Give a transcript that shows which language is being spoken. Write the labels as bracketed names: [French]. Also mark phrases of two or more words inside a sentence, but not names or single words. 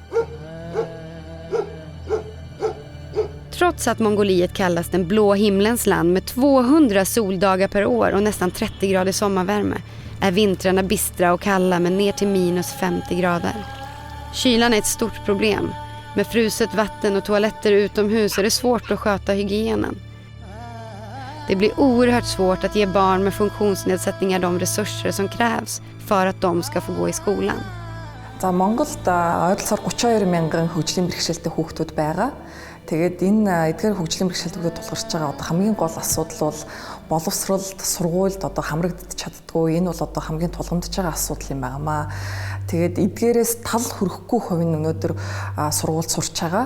[Swedish] Trots att Mongoliet kallas den blå himlens land med 200 soldagar per år och nästan 30 grader sommarvärme är vintrarna bistra och kalla med ner till minus 50 grader. Kylan är ett stort problem. Med fruset vatten och toaletter utomhus är det svårt att sköta hygienen. Det blir oerhört svårt att ge barn med funktionsnedsättningar de resurser som krävs för att de ska få gå i skolan. [Mongolian] За Монголд ойролцоогоор 32 мянган хөгжлийн бэрхшээлтэй хүүхдүүд байгаа. Тэгээд энэ эдгээр хөгжлийн бэрхшээлтүүдэд тулгарч байгаа одоо хамгийн гол асуудал бол боловсролд, сургуульд одоо хамрагдаж чаддгүй. Энэ бол одоо хамгийн тулгамдж байгаа асуудал юм байнамаа. Тэгээд эдгээрээс тал хүрхгүй хувь нь өнөөдөр сургуульд сурч байгаа.